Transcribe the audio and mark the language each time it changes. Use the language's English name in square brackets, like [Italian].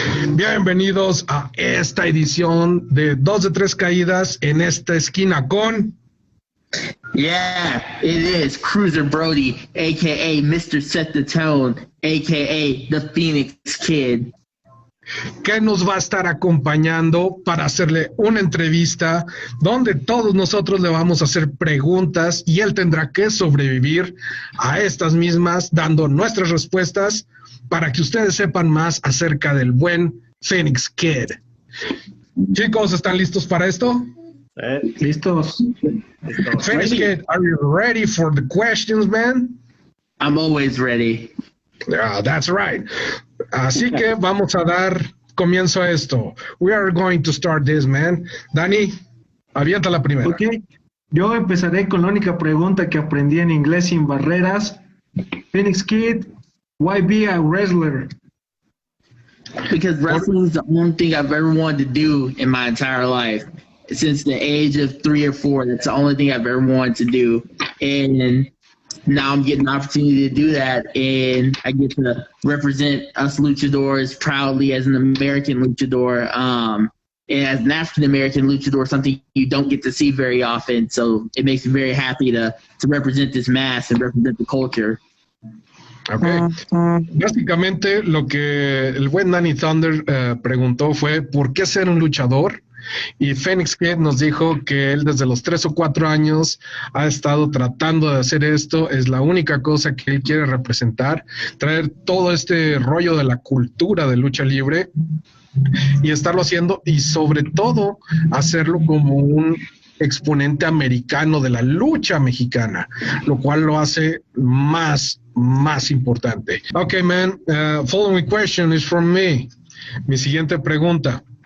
[Spanish] Bienvenidos a esta edición de 2 de 3 caídas en esta esquina con... [English] Yeah, it is Cruiser Brody, a.k.a. Mr. Set the Tone, a.k.a. The Phoenix Kid. [Spanish] Que nos va a estar acompañando para hacerle una entrevista donde todos nosotros le vamos a hacer preguntas y él tendrá que sobrevivir a estas mismas dando nuestras respuestas para que ustedes sepan más acerca del buen Phoenix Kid. Chicos, ¿están listos para esto? Listos. [English] Phoenix Kid, are you ready for the questions, man? I'm always ready. Yeah, that's right. [Spanish] Así que vamos a dar comienzo a esto. [English] We are going to start this, man. [Spanish] Dani, avienta la primera. Ok, yo empezaré con la única pregunta que aprendí en inglés sin barreras. [English] Phoenix Kid, why be a wrestler? Because wrestling is the only thing I've ever wanted to do in my entire life. Since the age of 3 or 4, that's the only thing I've ever wanted to do. And now I'm getting an opportunity to do that, and I get to represent us luchadors proudly as an American luchador, and as an African-American luchador, something you don't get to see very often. So it makes me very happy to represent this mass and represent the culture. Okay. [Spanish] Básicamente lo que el buen Danny Thunder preguntó fue ¿por qué ser un luchador? Y Phoenix Kid nos dijo que él desde los 3 o 4 años ha estado tratando de hacer esto, es la única cosa que él quiere representar, traer todo este rollo de la cultura de lucha libre y estarlo haciendo y sobre todo hacerlo como un exponente americano de la lucha mexicana, lo cual lo hace más importante. [English] Okay, man, following question is from me. [Spanish] Mi siguiente pregunta.